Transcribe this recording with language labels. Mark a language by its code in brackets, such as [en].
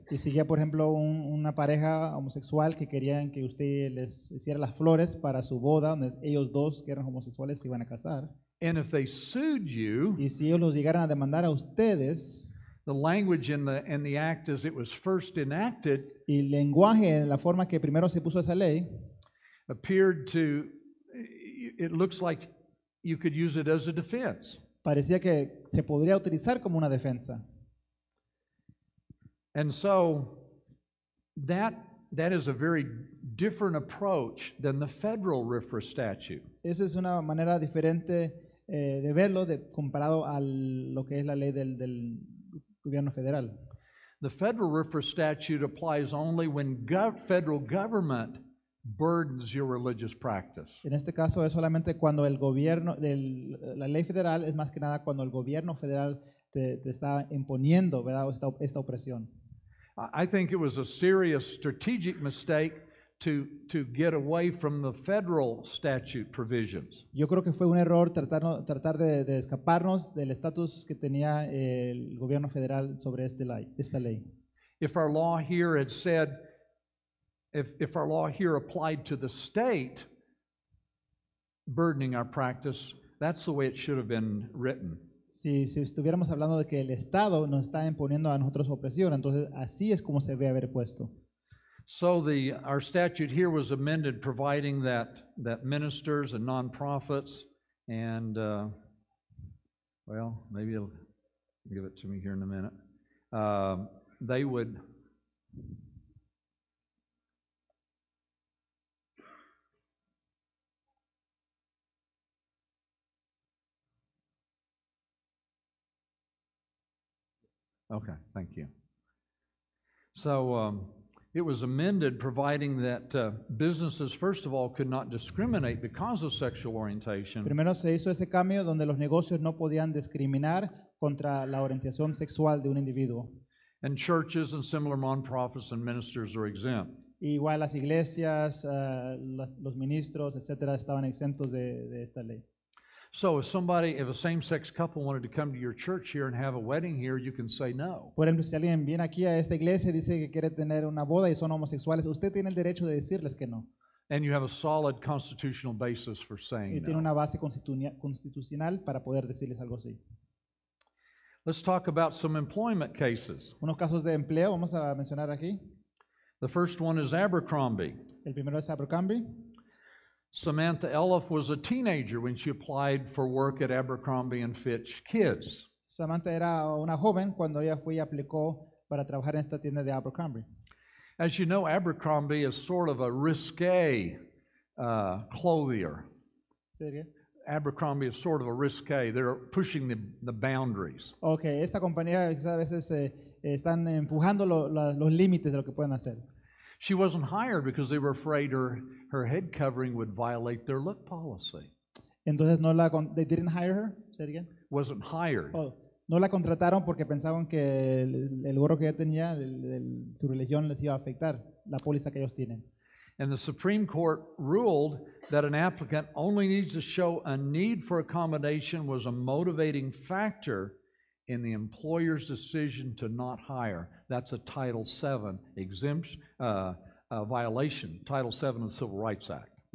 [es] Y si ya, por ejemplo, una pareja homosexual que querían que usted les hiciera las flores para su boda, donde ellos dos que eran homosexuales se iban a casar. [en] And if they sued you, [es] y si ellos los llegaran a demandar a ustedes, [en] the language in the act as it was first enacted, [es] y el lenguaje en la forma que primero se puso esa ley, [en] it looks like you could use it as a defense. [es] Parecía que se podría utilizar como una defensa. [en] And so that is a very different approach than the federal RFRA statute. [es] Esa es una manera diferente de verlo comparado a lo que es la ley del gobierno federal. [en] The federal RFRA statute applies only when federal government burdens your religious practice. [es] En este caso es solamente cuando el gobierno, la ley federal es más que nada cuando el gobierno federal te está imponiendo, ¿verdad? esta opresión. [en] I think it was a serious strategic mistake to get away from the federal statute provisions. [es] Yo creo que fue un error tratar de escaparnos del estatus que tenía el gobierno federal sobre esta ley. [en] If our law here had said, if our law here applied to the state burdening our practice, that's the way it should have been written. [es] Si estuviéramos hablando de que el Estado nos está imponiendo a nosotros opresión, entonces así es como se debe haber puesto. [en] So our statute here was amended, providing that ministers and nonprofits and well, maybe it'll give it to me here in a minute. They would Okay, thank you. So it was amended providing that businesses, first of all, could not discriminate because of sexual orientation. [es] Primero se hizo ese cambio donde los negocios no podían discriminar contra la orientación sexual de un individuo. [en] And churches and similar nonprofits and ministers are exempt. [es] Igual las iglesias, los ministros, etcétera, estaban exentos de esta ley. [en] So if a same-sex couple wanted to come to your church here and have a wedding here, you can say no. [es] Por ejemplo, si alguien viene aquí a esta iglesia y dice que quiere tener una boda y son homosexuales, usted tiene el derecho de decirles que no. [en] And you have a solid constitutional basis for saying [es] Y tiene [en] no. [es] una base constitucional para poder decirles algo así. [en] Let's talk about some employment cases. [es] Unos casos de empleo vamos a mencionar aquí. [en] The first one is Abercrombie. [es] El primero es Abercrombie. [en] Samantha Elliff was a teenager when she applied for work at Abercrombie and Fitch Kids. [es] Samantha era una joven cuando ella fue y aplicó para trabajar en esta tienda de Abercrombie. [en] As you know, Abercrombie is sort of a risque clothier. [es] ¿Serio? [en] Abercrombie is sort of a risque. They're pushing the boundaries. [es] Okay, esta compañía a veces están empujando los límites de lo que pueden hacer. [en] She wasn't hired because they were afraid her head covering would violate their look policy. [es] Entonces [en] they didn't hire her. Say it again. Wasn't hired. Oh, [es] No la contrataron porque pensaban que el gorro que ella tenía, su religión les iba a afectar, la póliza que ellos tienen. [en] And the Supreme Court ruled that an applicant only needs to show a need for accommodation was a motivating factor in the employer's decision to not hire. That's a Title VII exemption, violation, Title VII of the Civil Rights Act.